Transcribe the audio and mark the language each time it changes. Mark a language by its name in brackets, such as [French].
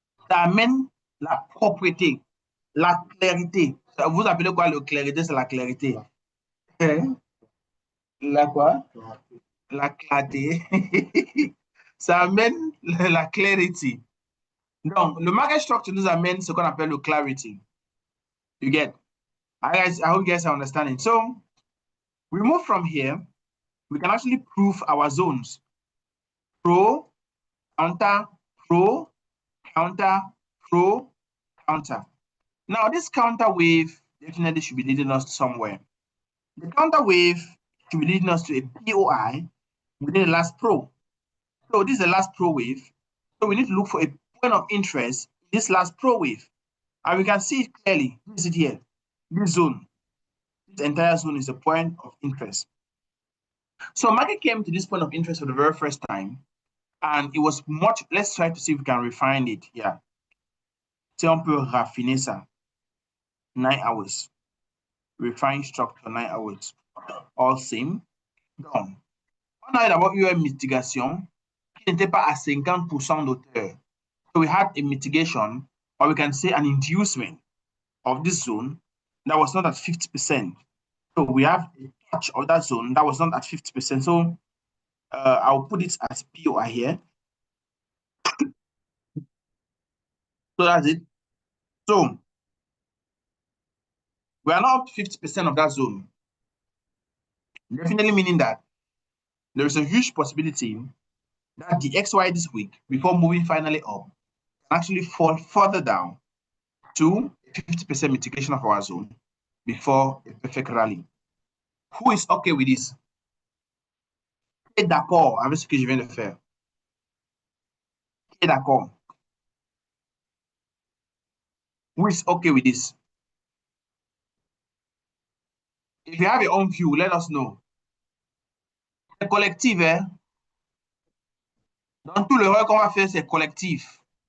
[French] Ça amène la propreté, la clarité. Vous appelez quoi la clarité? C'est la clarité. La quoi? La clarté. Ça amène la clarity. Donc, le market structure nous amène ce qu'on appelle le clarity. [English] You get? I hope you guys are understanding. So, we move from here. We can actually prove our zones. Pro, counter, pro, counter, pro, counter. Now, this counter wave definitely should be leading us somewhere. The counter wave should be leading us to a POI within the last pro. So this is the last pro wave. So we need to look for a point of interest in this last pro wave. And we can see it clearly. This is it here. This zone. This entire zone is a point of interest. So market came to this point of interest for the very first time. And it was much, let's try to see if we can refine it. [French] Yeah. Si on peut raffiner ça. [English] 9 hours. Refine structure 9 hours. All same. [French] Donc, on a d'abord eu une mitigation qui n'était pas à 50% d'auteur. [English] So we had a mitigation, or we can say an inducement of this zone that was not at 50%. So we have a touch of that zone that was not at 50%. So I'll put it as POI here. So that's it. So we are not up to 50% of that zone. Definitely meaning that there is a huge possibility that the XY this week, before moving finally up, can actually fall further down to 50% mitigation of our zone before a perfect rally. Who is okay with this? [French] Qui est d'accord avec ce que je viens de faire? Qui est d'accord? [English] Who is okay with this? If you have your own view, let us know. The collective, [French] Dans tout l'erreur qu'on va faire, c'est collectif.